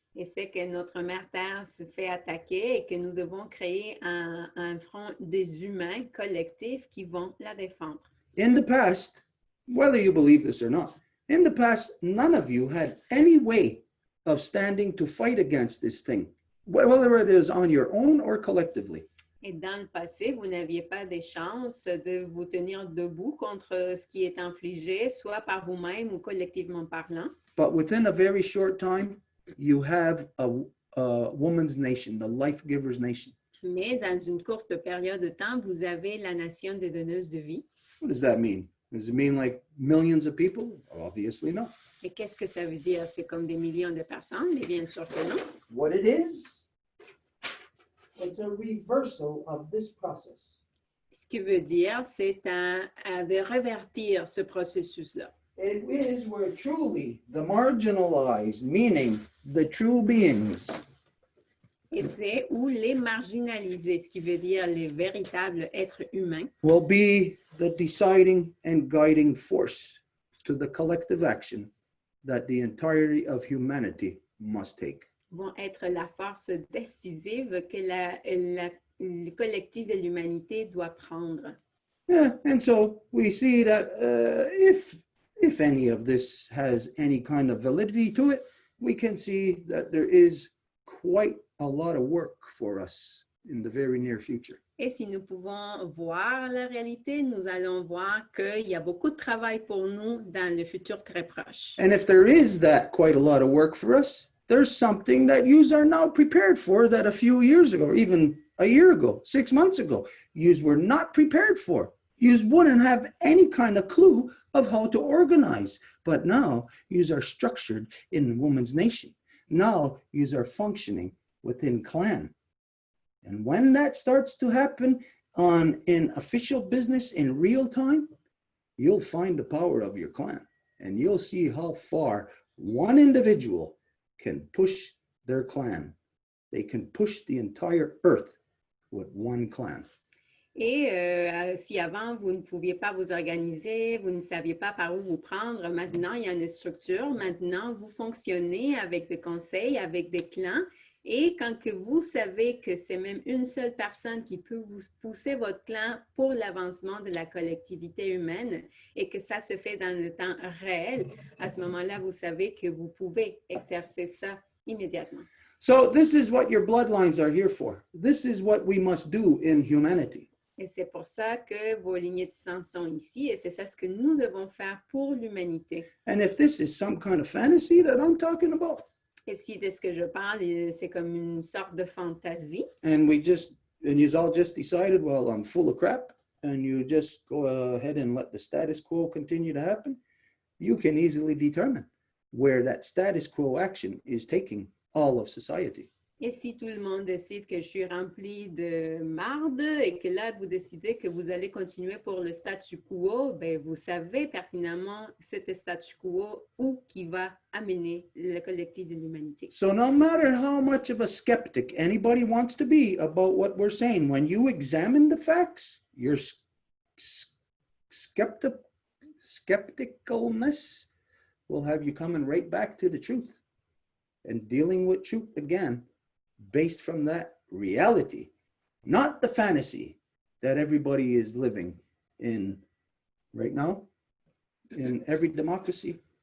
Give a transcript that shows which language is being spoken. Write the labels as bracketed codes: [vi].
[fr] Et c'est que notre mère Terre se fait attaquer et que nous devons créer un front des humains collectifs qui vont la défendre. [en] In the past, whether you believe this or not, in the past, none of you had any way of standing to fight against this thing, whether it is on your own or collectively. [fr] Et dans le passé, vous n'aviez pas des chances de vous tenir debout contre ce qui est infligé, soit par vous-même ou collectivement parlant. [en] But within a very short time, you have a woman's nation, the life giver's nation. [fr] Mais dans une courte période de temps, vous avez la nation des donneuses de vie. [en] What does that mean? Does it mean like millions of people? Obviously not. [fr] Et qu'est-ce que ça veut dire? C'est comme des millions de personnes, mais bien sûr que non. [en] What it is, it's a reversal of this process. [fr] Ce qui veut dire, c'est de revertir ce processus-là. [en] It is where truly the marginalized, meaning the true beings, [fr] Et c'est où les marginalisés, ce qui veut dire les véritables êtres humains, [en] will be the deciding and guiding force to the collective action that the entirety of humanity must take. [fr] Vont être la force décisive que le collectif de l'humanité doit prendre. [en] Yeah, and so we see that if any of this has any kind of validity to it, we can see that there is quite a lot of work for us in the very near future. [fr] Et si nous pouvons voir la réalité, nous allons voir qu'il y a beaucoup de travail pour nous dans le futur très proche. [en] And if there is that quite a lot of work for us, there's something that you are now prepared for that a few years ago, or even a year ago, 6 months ago, you were not prepared for. You wouldn't have any kind of clue of how to organize. But now you are structured in Woman's Nation. Now you are functioning within clan. And when that starts to happen in official business in real time, you'll find the power of your clan. And you'll see how far one individual can push their clan. They can push the entire earth with one clan. [fr] Et si avant, vous ne pouviez pas vous organiser, vous ne saviez pas par où vous prendre, maintenant, il y a une structure. Maintenant, vous fonctionnez avec des conseils, avec des clans. Et quand que vous savez que c'est même une seule personne qui peut vous pousser votre clan pour l'avancement de la collectivité humaine et que ça se fait dans le temps réel, à ce moment-là, vous savez que vous pouvez exercer ça immédiatement. [en] So this is what your bloodlines are here for. This is what we must do in humanity. [fr] Et c'est pour ça que vos lignées de sang sont ici et c'est ça ce que nous devons faire pour l'humanité. [en] And if this is some kind of fantasy that I'm talking about, [fr] Et si de ce que je parle, c'est comme une sorte de fantaisie, [en] and you all just decided, well, I'm full of crap, and you just go ahead and let the status quo continue to happen, you can easily determine where that status quo action is taking all of society. [fr] et si tout le monde décide que je suis remplie de marde et que là, vous décidez que vous allez continuer pour le statu quo, ben, vous savez pertinemment cet statu quo où qui va amener le collectif de l'humanité. [en] So no matter how much of a skeptic anybody wants to be about what we're saying, when you examine the facts, your skepticalness will have you coming right back to the truth and dealing with truth again based from that reality, not the fantasy that everybody is living in right now in every democracy.